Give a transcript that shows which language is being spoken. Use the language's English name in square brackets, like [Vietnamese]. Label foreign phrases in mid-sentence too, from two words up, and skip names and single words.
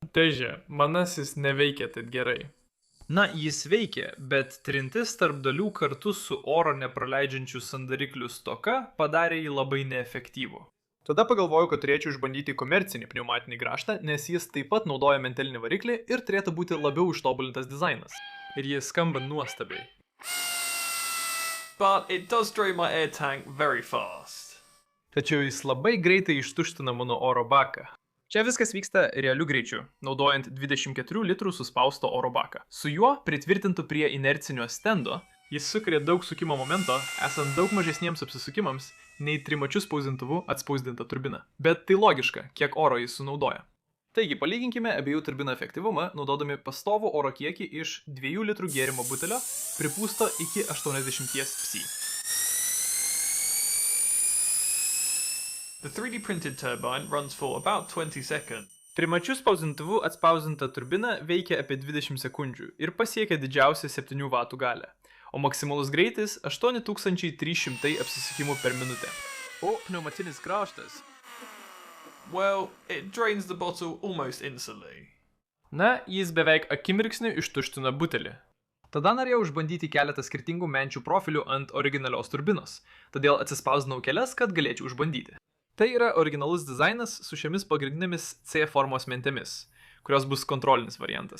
[Lithuanian] Težė, manasis neveikia taip gerai. Na, jis veikia, bet trintis tarp dalių kartu su oro nepraleidžiančių sandariklių stoka padarė jį labai neefektyvų. Tada pagalvojau, kad turėčiau išbandyti komercinį pneumatinį grąžtą, nes jis taip pat naudoja mentelinį variklį ir turėtų būti labiau ištobulintas dizainas. Ir jis skamba nuostabiai. [English] But it does drain my air tank very fast. [Lithuanian] Tačiau jis labai greitai ištuština mano oro baką. Čia viskas vyksta realiu greičiu, naudojant 24 litrų suspausto oro baką. Su juo, pritvirtintu prie inercinio stendo, jis sukuria daug sukimo momento, esant daug mažesniems apsisukimams, nei trimačių spausdintuvu atspausdinta turbina. Bet tai logiška, kiek oro jis sunaudoja. Taigi, palyginkime abiejų turbinų efektyvumą, naudodami pastovų oro kiekį iš 2 litrų gėrimo butelio, pripūsto iki 80 psi. [English] The 3D printed turbine runs for about 20 seconds. [Lithuanian] Trimačių spausdintuvu atspausdinta turbina veikia apie 20 sekundžių ir pasiekia didžiausią 7 W galią, o maksimalus greitis 8300 apsisukimų per minutę. O pneumatinis grąžtas? [English] Well, it drains the bottle almost instantly. [Lithuanian] Na, jis beveik akimirksniu ištuština butelį. Tada norėjau išbandyti keletą skirtingų menčių profilių ant originalios turbinos, todėl atsispausdinau kelias, kad galėčiau išbandyti. Tai yra originalus dizainas su šiomis pagrindinėmis C formos mentėmis, kurios bus kontrolinis variantas.